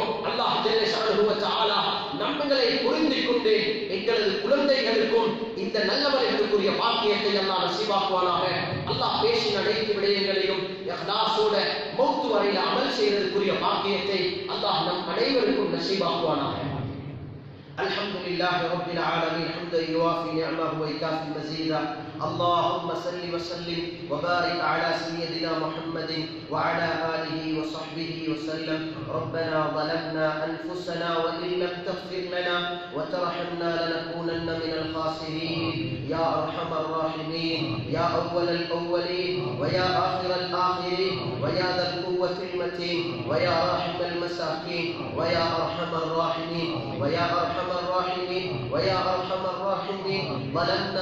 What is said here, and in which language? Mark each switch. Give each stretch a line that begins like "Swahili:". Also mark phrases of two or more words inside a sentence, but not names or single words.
Arabic: الله جل شأنه وتعالى
Tamil: நம்மளை புரிந்து கொண்டு எங்களது குழந்தைகளுக்கும் இந்த நல்லவர்களுக்குரிய பாக்கியத்தை அல்லாஹ் நசீபாக்குவானாக. அல்லாஹ் பேசின அனைத்து விடயங்களையும் இஹ்லாஸோட மௌத் வரையில் அமல் செய்வதற்குரிய பாக்கியத்தை அல்லாஹ் நம் அனைவருக்கும் நசீபாக்குவானாக.
Arabic: الحمد لله رب العالمين حمدا يوافي نعمه ويكافي مزيدا. اللهم صل وسلم وبارك على سيدنا محمد وعلى آله وصحبه وسلم. وسلم ربنا ظلمنا أنفسنا وإن لم تغفر لنا وترحمنا لنكونن من الخاسرين يا أرحم الراحمين يا أول الأولين ويا آخر الآخرين ويا ذا القوة المتين ويا راحم المساكين ويا أرحم الراحمين ويا أرحم الراحمين ويا أرحم الراحمين ظلمنا